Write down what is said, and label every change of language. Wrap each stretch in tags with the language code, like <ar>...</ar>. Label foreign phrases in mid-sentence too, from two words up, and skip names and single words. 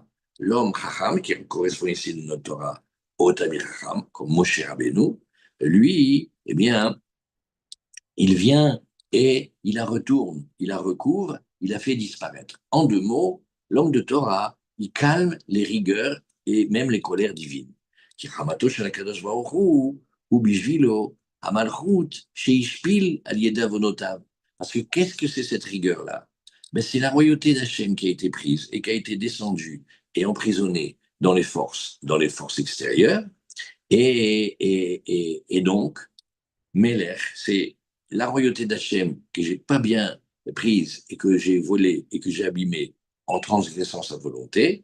<fr>L'homme Chacham, qui correspond ici dans notre Torah au</fr> <he>תלמיד חכם,</he> <fr>comme Moshe Rabbeinu, lui, eh bien, il vient et il la retourne, il la recouvre, il la fait disparaître. En deux mots, l'homme de Torah, il calme les rigueurs et même les colères divines.</fr> <he>כי חמתו של הקדוש ברוך הוא הוא בשבילו המלכות שהשפיל על ידי עוונותיו.</he> <fr>Parce que qu'est-ce que c'est cette rigueur-là? Ben, c'est la royauté d'Hachem qui a été prise et qui a été descendue et emprisonnée dans les forces extérieures. Et donc, Melech, c'est la royauté d'Hachem que j'ai pas bien prise et que j'ai volée et que j'ai abîmée en transgressant sa volonté.</fr>